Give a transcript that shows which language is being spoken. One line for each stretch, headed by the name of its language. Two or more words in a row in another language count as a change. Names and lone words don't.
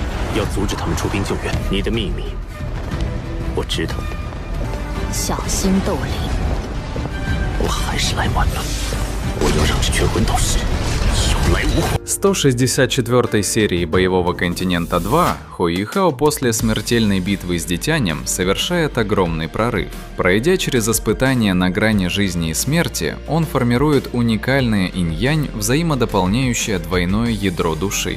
Chinese: 要阻止他们出兵救援。你的秘密，我知道。小心斗灵。我还是来晚了。我要让这群混斗士有来无回。
Russian: 164 серии Боевого континента 2 Хуихао после смертельной битвы с Дитянем совершает огромный прорыв. Пройдя через испытания на грани жизни и смерти, он формирует уникальное инь-янь, взаимодополняющее двойное ядро души.